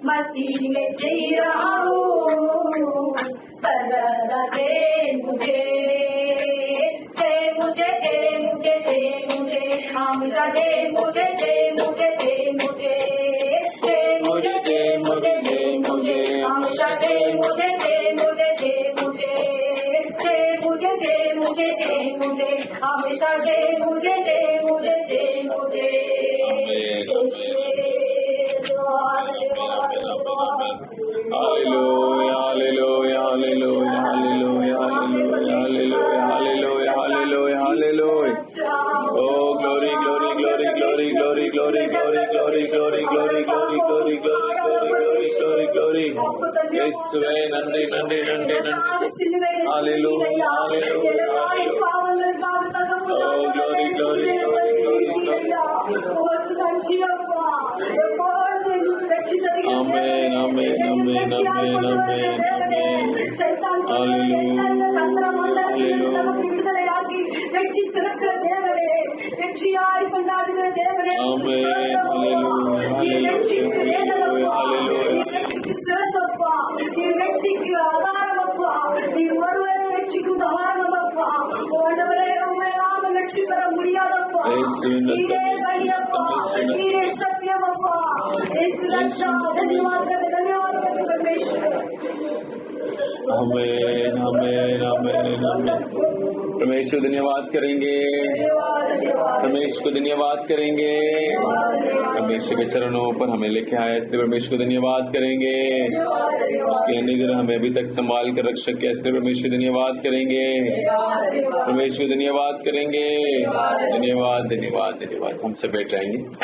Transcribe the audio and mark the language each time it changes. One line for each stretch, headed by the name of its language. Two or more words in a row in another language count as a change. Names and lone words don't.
Hindi: सीने जी रहा हूँ सर्वदा जय मुझे हमेशा जय मुझे हमेशा जय मुझे हमेशा जय मुझे
English: Hallelujah, hallelujah, hallelujah, hallelujah, hallelujah, hallelujah, hallelujah, hallelujah. Oh, glory, glory, glory, glory, glory, glory, glory, glory, glory, glory, glory, glory, glory, glory, glory, glory.
Tamil: இயேசுவே, நன்றி, நன்றி, நன்றி, நன்றி.
English: Hallelujah, hallelujah, hallelujah. Oh, glory, glory, glory, glory, Amen, amen, amen, amen, amen, amen.
Tamil: விடுதலையாகி வெற்றி சிறக்கிற தேவனே வெற்றியாய் கொண்டாடுகிற தேவனே வெற்றிக்கு சிரசப்பா நீ வெற்றிக்கு ஆதாரமப்பா நீ ஒருவரை வெற்றிக்கு உதாரணமப்பா ஆண்டவரே உண்மையில்லாம வெற்றி பெற முடியாதப்பா நீரே வழியப்பா நீரே சத்தியமப்பா
Hindi: धन्यवाद परमेश्वर आमेन आमेन आमेन आमेन परमेश्वर धन्यवाद करेंगे परमेश्वर को धन्यवाद करेंगे परमेश्वर के चरणों पर हमें लेके आया इसलिए परमेश्वर को धन्यवाद करेंगे उसके अनुग्रह हमें अभी तक संभाल कर रख सके इसलिए परमेश्वर धन्यवाद करेंगे परमेश्वर को धन्यवाद करेंगे धन्यवाद धन्यवाद धन्यवाद हम सब बैठ जाएंगे